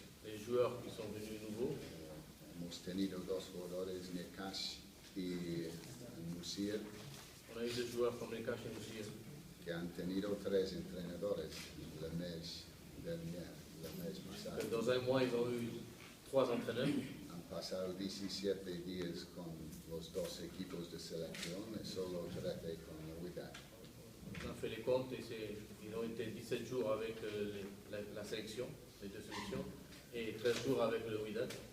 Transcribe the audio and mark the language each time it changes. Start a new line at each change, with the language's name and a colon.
French: Les joueurs qui sont venus nouveaux,
Spanish: hemos tenido dos jugadores, Nekash y Musir,
French: on a eu des joueurs comme Nekash et Moussir,
Spanish: que han tenido 3 entrenadores el mes pasado.
French: dans un mois, ils ont eu 3 entraîneurs.
Spanish: Han pasado 17 días con los dos equipos de selección y solo 13 con la UIDAD.
French: On a fait les comptes et ils ont été 17 jours avec la sélection, les deux sélections, et 13 jours avec le WIDAD.